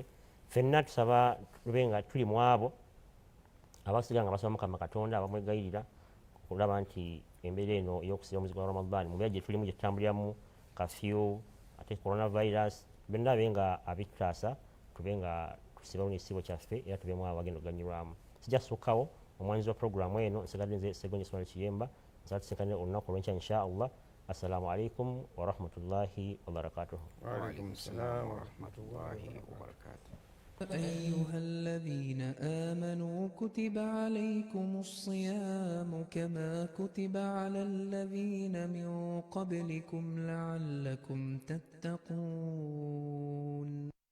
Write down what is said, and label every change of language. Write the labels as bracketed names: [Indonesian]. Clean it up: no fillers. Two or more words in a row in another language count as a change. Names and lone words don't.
[Ganda] Ffenna tusaba tube nga tuli mu abo abasiga nga basaba Mukama Katonda abamwegayirira okulaba nti embeera eno ey'okusiba omwezi gwa Ramadhan mu mbeera gye tulimu gye tutambuliramu kafyu ate coronavirus byonna abe nga abitutaasa tube nga tusibawo n'ekisiibo kyaffe era tubemu abo bagenda okuganyulwamu. Sijja kusukkawo omwanyizi wa puroguramu eno nsigadde nze Ssegonyi Ismail Kiyemba nsaba tusinkane olunaku olw'enkya inshallah. [Arabic] السلام عليكم ورحمة الله وبركاته. وعليكم السلام ورحمة الله وبركاته. أيها الذين آمنوا كتب عليكم الصيام كما كتب على الذين من قبلكم لعلكم تتقون.